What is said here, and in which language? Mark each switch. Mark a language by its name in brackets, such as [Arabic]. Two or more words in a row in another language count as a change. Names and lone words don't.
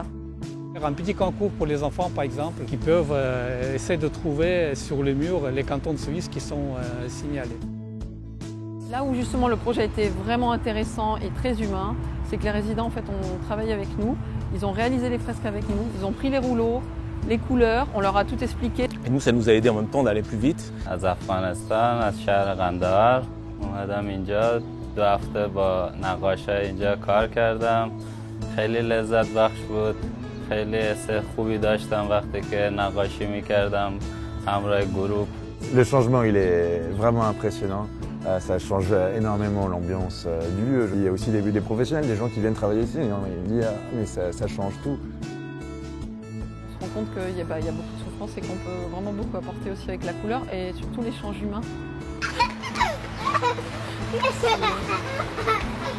[French] Un petit concours pour les enfants, par exemple, qui peuvent essayer de trouver sur le mur les cantons de Suisse qui sont signalés. Là où justement le projet a été vraiment intéressant et très humain, c'est que les résidents en fait, ont travaillé avec nous, ils ont réalisé les fresques avec nous, ils ont pris les rouleaux, les couleurs, on leur a tout expliqué. Et nous, ça nous a aidé en même temps d'aller plus vite. [Persian] از افغانستان از شهر قندهار اومدم اینجا 2 هفته با نقاشای اینجا کار کردم خیلی لذت بخش بود خیلی حس خوبی داشتم وقتی که نقاشی می‌کردم همراه گروپ. [French] Le changement il est vraiment impressionnant. Ça change énormément l'ambiance du lieu. Il y a aussi des professionnels, des gens qui viennent travailler ici. Ils disent ah, mais ça change tout. On se rend compte qu'il y a beaucoup de souffrance et qu'on peut vraiment beaucoup apporter aussi avec la couleur et surtout l'échange humain.